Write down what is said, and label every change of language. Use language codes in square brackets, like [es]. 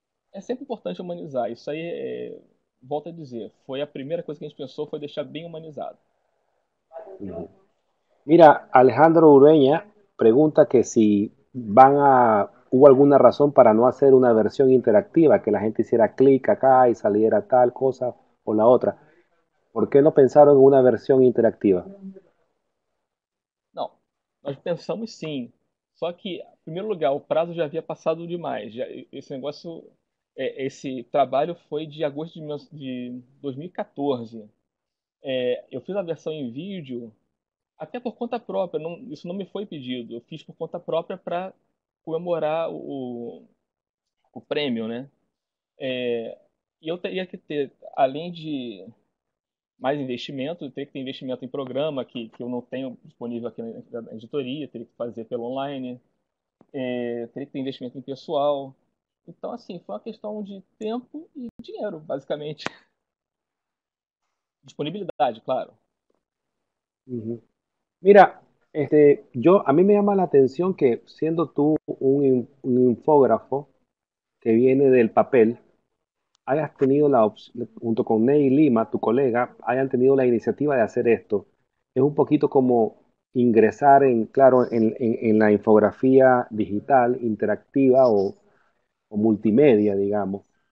[pt] É sempre importante humanizar, isso aí, volto a dizer, foi a primeira coisa que a gente pensou, foi deixar bem humanizado. [es] Mira, Alejandro Ureña pregunta que si hubo alguna razón para no hacer una versión interactiva, que la gente hiciera clic acá y saliera tal cosa o la otra. ¿Por qué no pensaron en una versión interactiva? [pt] Não, nós pensamos sim, só que, em primeiro lugar, o prazo já havia passado demais, esse negócio, esse trabalho foi de agosto de 2014. Eu fiz a versão em vídeo até por conta própria, isso não me foi pedido. Eu fiz por conta própria para comemorar o prêmio, né? E eu teria que ter, além de mais investimento, eu teria que ter investimento em programa que eu não tenho disponível aqui na editoria, teria que fazer pelo online, teria que ter investimento em pessoal. Então, assim, foi uma questão de tempo e dinheiro, basicamente. Disponibilidade, claro. Ujú. [es] Mira, a mí me llama la atención que siendo tú un infógrafo que viene del papel, hayas tenido junto con Ney Lima, tu colega, hayan tenido la iniciativa de hacer esto. Es un poquito como ingresar claro, en la infografía digital, interactiva o multimedia, digamos.